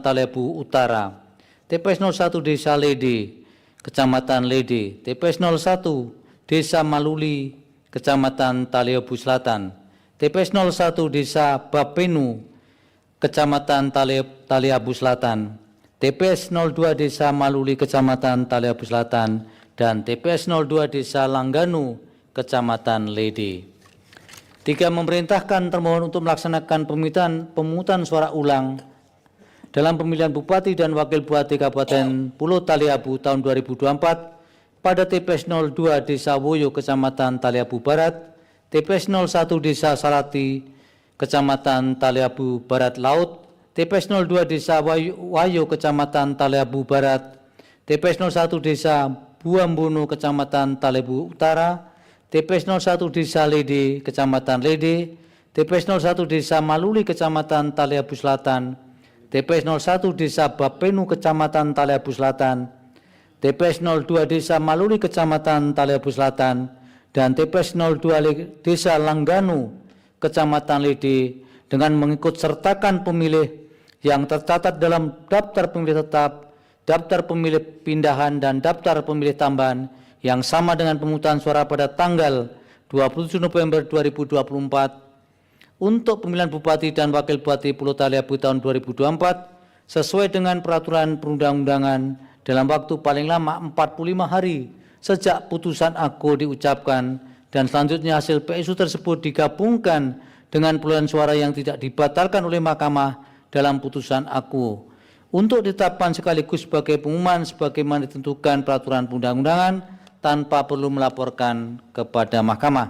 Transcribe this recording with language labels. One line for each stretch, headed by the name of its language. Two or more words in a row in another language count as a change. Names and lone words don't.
Indonesian: Taliabu Utara, TPS 01 Desa Lede, Kecamatan Lede, TPS 01 Desa Maluli, Kecamatan Taliabu Selatan, TPS 01 Desa Bapenu, Kecamatan Taliabu Selatan, TPS 02 Desa Maluli, Kecamatan Taliabu Selatan, dan TPS 02 Desa Langganu, Kecamatan Lede. 3. Memerintahkan termohon untuk melaksanakan pemungutan suara ulang dalam pemilihan Bupati dan Wakil Bupati Kabupaten Pulau Taliabu tahun 2024 pada TPS 02 Desa Woyo, Kecamatan Taliabu Barat, TPS 01 Desa Salati, Kecamatan Taliabu Barat Laut, TPS 02 Desa Wayo Kecamatan Taleabu Barat, TPS 01 Desa Buambono Kecamatan Talebu Utara, TPS 01 Desa Lede Kecamatan Lede, TPS 01 Desa Maluli Kecamatan Taleabu Selatan, TPS 01 Desa Bapenu Kecamatan Taleabu Selatan, TPS 02 Desa Maluli Kecamatan Taleabu Selatan, dan TPS 02 Desa Langganu Kecamatan Lede dengan mengikut sertakan pemilih yang tercatat dalam daftar pemilih tetap, daftar pemilih pindahan, dan daftar pemilih tambahan yang sama dengan pemungutan suara pada tanggal 27 November 2024 untuk pemilihan Bupati dan Wakil Bupati Pulau Taliabu tahun 2024 sesuai dengan peraturan perundang-undangan dalam waktu paling lama 45 hari sejak putusan aku diucapkan, dan selanjutnya hasil PSU tersebut digabungkan dengan perolehan suara yang tidak dibatalkan oleh Mahkamah dalam putusan aku untuk ditetapkan sekaligus sebagai pengumuman sebagaimana ditentukan peraturan perundang-undangan tanpa perlu melaporkan kepada Mahkamah.